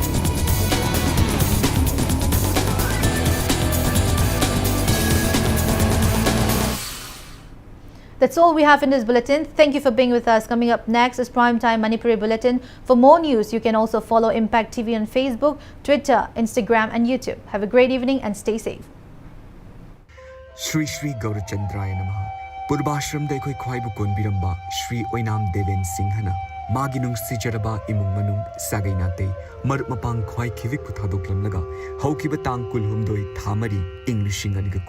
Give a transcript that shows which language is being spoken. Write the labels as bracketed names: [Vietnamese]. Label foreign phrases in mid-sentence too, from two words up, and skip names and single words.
[English] That's all we have in this bulletin. Thank you for being with us. Coming up next is Primetime Manipuri Bulletin. For more news, you can also follow Impact TV on Facebook, Twitter, Instagram and YouTube. Have a great evening and stay safe. [Sanskrit] Shri Shri Gaurachandraya Namaha. [Manipuri] Purvashram da ekhoi khwaibu konbiramba Shri Oinam Deven Singhana magi nungsijaraba imung manung sagai nate marup mapang khwai khivik puthadoklamlaga haukiba tang kulhumdoi thamari ing 2020